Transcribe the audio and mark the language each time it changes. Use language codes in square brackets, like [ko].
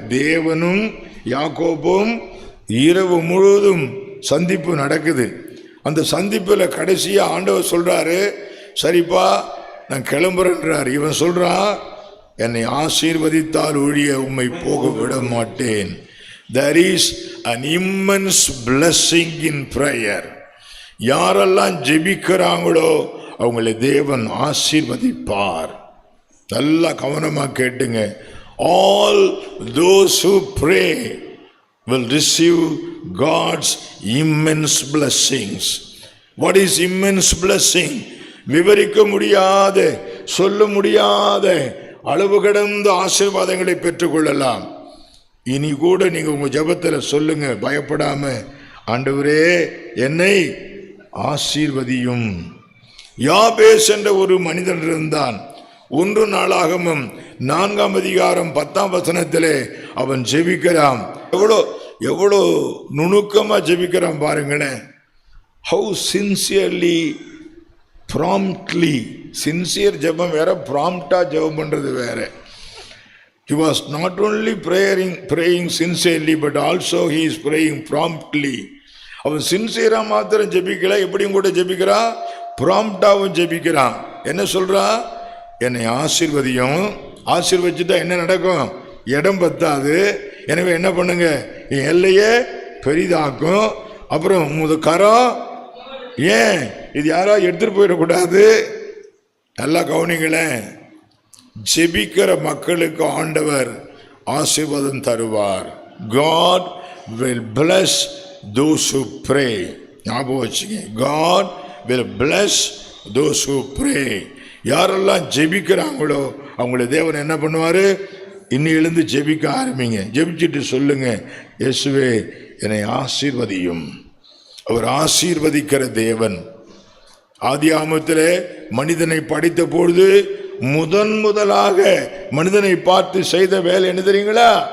[ta] தேவனும் யாக்கோபும். இரவு முழுவதும் சந்திப்பு நடக்குது. அந்த சந்திப்பில் கடைசியா ஆண்டவர் சொல்றாரு, சரிப்பா நான் கிளம்புறேன்றார். இவன் சொல்றான், என்னை ஆசீர்வதித்தால் ஒழிய உம்மை போக விட மாட்டேன். [en] There is an immense blessing in prayer. [ta] யாரெல்லாம் ஜெபிக்கிறாங்களோ அவங்களை தேவன் ஆசீர்வதிப்பார். நல்லா கவனமா கேட்டுங்க. [en] All those who pray will receive God's immense blessings. What is immense blessing? [ta] விவரிக்க முடியாத, சொல்ல முடியாத அளவு கடந்த ஆசீர்வாதங்களை பெற்றுக்கொள்ளலாம். இனி கூட நீங்க உங்க ஜெபத்தில் சொல்லுங்க, பயப்படாம, ஆண்டவரே என்னை ஆசீர்வதியும். யாபேஸ் என்ற ஒரு மனிதன் இருந்தான். 1 நாளாகமம் 4:10 அவன் ஜெபிக்கிறான். எவ்வளோ நுணுக்கமா ஜெபிக்கிறான் பாருங்களேன். [en] How sincerely, promptly. [ta] சின்சியர் ஜெபம் வேற, ப்ராம்ப்டா ஜெபம் பண்றது வேற. [en] He was not only praying sincerely, but also he is praying promptly. [ta] அவன் சின்சியரா மாத்திரம் ஜெபிக்கல, எப்படியும் கூட ஜெபிக்கிறான், ப்ராம்ப்டாவும் ஜெபிக்கிறான். என்ன சொல்றா? என்னை ஆசீர்வதியும். ஆசீர்வதிச்சுட்டா என்ன நடக்கும்? இடம் பத்தாது. எனவே என்ன பண்ணுங்க, என் எல்லையே பெரிதாக்கும். அப்புறம் உமது கரம், ஏன் இது யாரா எடுத்துட்டு போயிடக்கூடாது. நல்லா கவனிங்களேன். ஜெபிக்கிற மக்களுக்கு ஆண்டவர் ஆசீர்வாதம் தருவார். [en] God will bless those who pray. [ta] ஞாபகம் வச்சுங்க, [en] God will bless those who pray. [ta] யாரெல்லாம் ஜெபிக்கிறாங்களோ அவங்கள தேவன் என்ன பண்ணுவார்? இன்னும் எழுந்து ஜெபிக்க ஆரம்பிங்க. ஜெபிச்சுட்டு சொல்லுங்க, இயேசுவே என்னை ஆசீர்வதியும். அவர் ஆசீர்வதிக்கிற தேவன். ஆதியாகமத்திலே மனிதனை படைத்த பொழுது முதலாக மனிதனை பார்த்து செய்த வேலை என்ன தெரியுங்களா?